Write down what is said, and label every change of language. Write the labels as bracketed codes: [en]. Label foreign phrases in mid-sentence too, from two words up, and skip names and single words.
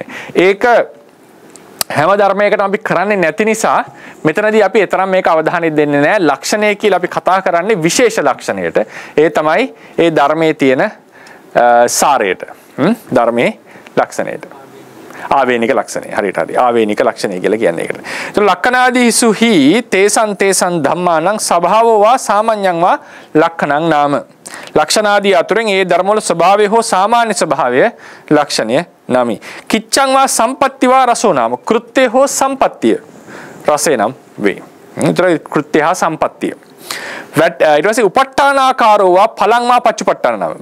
[si] ඒක හැම ධර්මයකටම අපි කරන්නේ නැති නිසා මෙතනදී අපි තරම් මේක අවධානය දෙන්නේ නැහැ. ලක්ෂණය කියලා අපි කතා කරන්නේ විශේෂ ලක්ෂණයට. ඒ තමයි ඒ ධර්මයේ තියෙන සාරයට. ධර්මයේ ලක්ෂණයට. ආවේනික ලක්ෂණය. හරියට හරි. ආවේනික ලක්ෂණය කියලා කියන්නේ ඒකට. [pi] ඒතර ලක්ඛනාදීසු හි තේසං ධම්මානං ස්වභාවෝ වා සාමාන්‍යං වා ලක්ඛණං නාම. [si] ලක්ෂණාදී අතුරෙන් ඒ ධර්මවල ස්වභාවය හෝ සාමාන්‍ය ස්වභාවය ලක්ෂණය නමි. [pi] කිච්ඡං වා සම්පත්ති වා රසෝ නාම. [si] කෘත්‍ය හෝ සම්පත්තිය රසේ නම් වේ. ඒතර කෘත්‍ය හා සම්පත්තිය. ඊට පස්සේ [pi] උපට්ඨානාකාරෝ වා ඵලං වා පච්චුපට්ඨාන නාම.